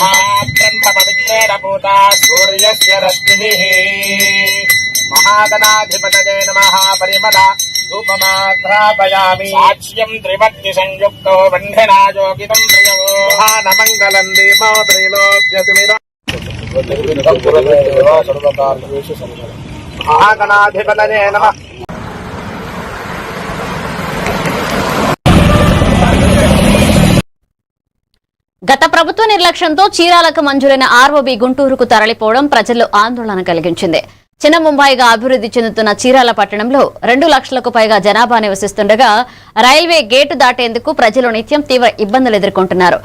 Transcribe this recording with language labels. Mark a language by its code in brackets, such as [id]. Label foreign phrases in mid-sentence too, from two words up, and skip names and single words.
[sa] ब्रह्मपवित्रेण भूता सूर्यस्य रश्मिभिः महागणाधिपतये नमः परिमला धूपमाघ्रापयामि साक्ष्यं त्रिमत्तिसंयुक्तो बन्धना योगितं प्रियो महानमङ्गलं दीपो त्रैलोक्यतिमिरा महागणाधिपतये नमः. [te] గత ప్రభుత్వ నిర్లక్ష్యంతో చీరాలకు మంజూరైన ఆర్ఓబీ గుంటూరుకు తరలిపోవడం ప్రజల్లో ఆందోళన కలిగించింది. చిన్న ముంబైగా అభివృద్ధి చెందుతున్న చీరాల పట్టణంలో 2 లక్షలకు పైగా జనాభా నివసిస్తుండగా రైల్వే గేటు దాటేందుకు ప్రజలు నిత్యం తీవ్ర ఇబ్బందులు ఎదుర్కొంటున్నారు.